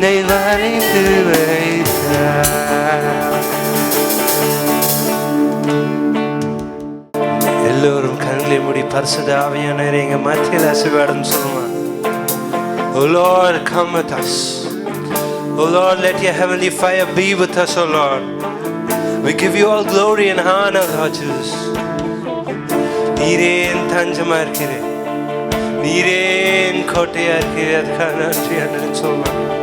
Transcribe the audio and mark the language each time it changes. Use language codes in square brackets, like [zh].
[ta] வரைந்து வைத்தார். எல்லோரும் கண்களை மூடி பரிசுத்த ஆவியானவரே எங்க மத்தியில் ஆசீர்வாதம் சொல்லுங்க. [en] Oh Lord, come with us. Oh Lord, let your heavenly fire be with us, oh Lord. We give you all glory and honor, Lord Jesus. [ta] நீரே என் தஞ்சமா இருக்கிறேன், நீரே என் கோட்டையா இருக்கிறேன், அதுக்காக நன்றி என்று சொல்லலாம்.